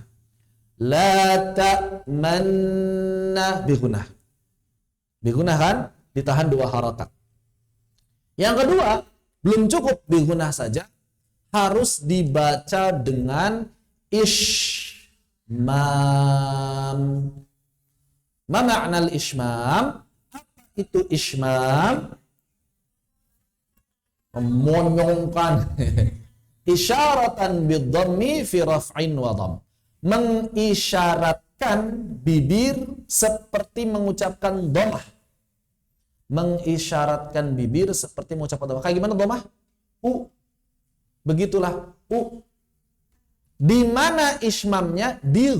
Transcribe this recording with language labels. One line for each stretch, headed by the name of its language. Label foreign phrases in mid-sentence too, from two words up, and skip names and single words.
Arabic: لا تأمنا بغنة. بغنة
Indonesian: kan ditahan dua harakat. Yang kedua, belum cukup
Arabic: بغنة
Indonesian: saja, harus dibaca dengan ishmam.
Arabic: ما معنى الإشمام?
Indonesian: Apa itu
Arabic: ishmam?
Indonesian: Memonyongkan.
Arabic: إشارة بالضم في رفع وضم.
Indonesian: Mengisyaratkan bibir seperti mengucapkan dhammah. Mengisyaratkan bibir seperti mengucapkan dhammah. Kayak gimana dhammah? U. Begitulah u. Di mana ishmamnya?